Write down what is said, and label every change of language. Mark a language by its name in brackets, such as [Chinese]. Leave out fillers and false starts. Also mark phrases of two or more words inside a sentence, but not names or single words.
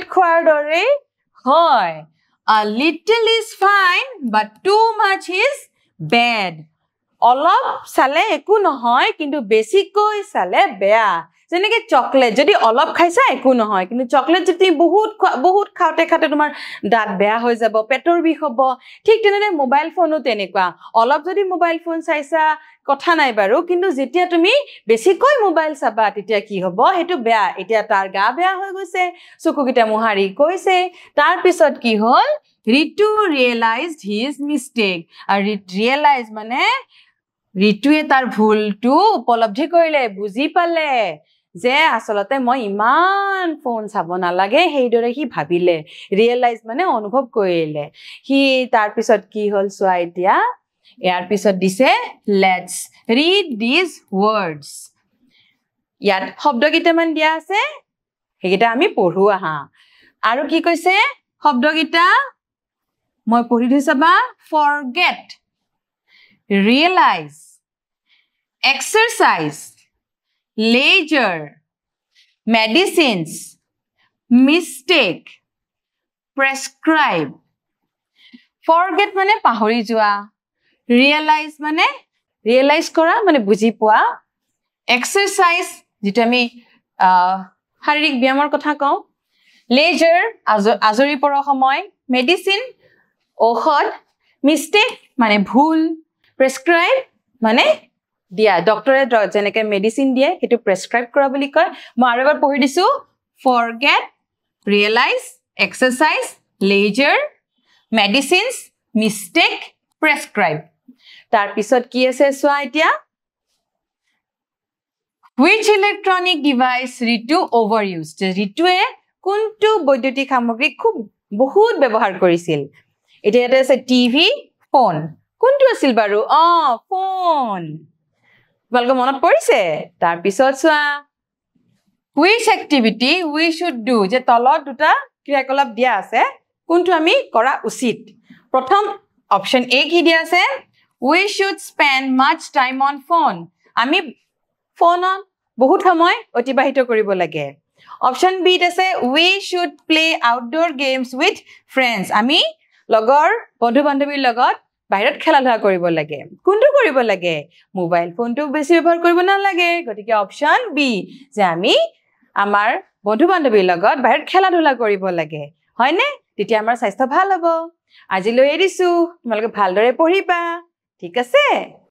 [Assamese] খোৱাৰ দৰে হয় [English] A little is fine but too much is bad [Assamese] অলপ চালে একো নহয় কিন্তু বেছিকৈ চালে বেয়া যেনেকে চকলেট যদি অলপ খাইছা একো নহয় কিন্তু চকলেট যদি বহুত খাওতে তোমাৰ দাঁত বেয়া হৈ যাব পেটৰ বিষ হ'ব ঠিক তেনেনে মোবাইল ফোনো তেনেকুৱা অলপ যদি মোবাইল ফোন চাইছা কথা নাই বাৰু কিন্তু যেতিয়া তুমি বেছিকৈ মোবাইল চাবা তেতিয়া কি হ'ব হেতু বেয়া এতিয়া তাৰ গা বেয়া হৈ গৈছে চকুকিটা মুহাৰি কৈছে তাৰ পিছত কি হ'ল [English] Ritu realized his mistake [Assamese] আৰু realize মানে ৰিতুৱে তাৰ ভুলটো উপলব্ধি কৰিলে বুজি পালে যে আসলতে মই ইমান ফোন চাব নালাগে সেইদৰে হি ভাবিলে ৰিয়েলাইজ মানে অনুভৱ কৰিলে হি তাৰ পিছত কি হল সোৱা এতিয়া ইয়াৰ পিছত দিছে [English] let's read this [Assamese] words ইয়াত শব্দ কেইটামান দিয়া আছে হেগিটা আমি পঢ়ো আহা আৰু কি কৈছে শব্দ কেইটা মই পঢ়ি দিছা বা forget [English] realize exercise leisure medicines mistake prescribe forget [Assamese] মানে পাহৰি যোৱা [English] realize মানে realize [Assamese] কৰা মানে বুজি পোৱা exercise যেটা আমি শাৰীৰিক ব্যায়ামৰ কথা কওঁ leisure আজৰি পৰা সময় medicine ঔষধ mistake মানে ভুল prescribe মানে দিয়া ডক্টৰে যেনেকে মেডিসিন দিয়ে হেতু প্ৰেসক্ৰাইব কৰা বুলি কয় মই আৰু এবাৰ পঢ়ি দিছো [English] forget realize exercise leisure medicines mistake prescribe [Assamese] তাৰ পিছত কি আছে সোৱা এতিয়া [English] which electronic device [Assamese] ঋতু overused ঋতুৱে কোনটো বৈদ্যুতিক সামগ্ৰী খুব বহুত ব্যৱহাৰ কৰিছিল এটা আছে টিভি ফোন কোনটো আছিল বাৰু ফোন বলগ মনত পৰিছে তাৰ পিছত সোৱা [English] which activity we should do [Assamese] যে তলত দুটা ক্ৰিয়াকলাপ দিয়া আছে কোনটো আমি কৰা উচিত প্ৰথম অপচন এ কি দিয়া আছে [English] we should spend much time on phone [Assamese] আমি ফোনত বহুত সময় অতিবাহিত কৰিব লাগে অপচন বি আছে [English] we should play outdoor games with friends [Assamese] আমি লগৰ বন্ধু বান্ধৱীৰ লগত বাহিৰত খেলা ধূলা কৰিব লাগে কোনটো কৰিব লাগে মোবাইল ফোনটো বেছি ব্যৱহাৰ কৰিব না লাগে গতিকে অপচন বি যে আমি আমাৰ বন্ধু বান্ধৱীৰ লগত বাহিৰত খেলা ধূলা কৰিব লাগে হয়নে তেতিয়া আমাৰ স্বাস্থ্য ভাল হ'ব আজিলৈ এৰিছো তোমালোকে ভালদৰে পঢ়িবা ঠিক আছে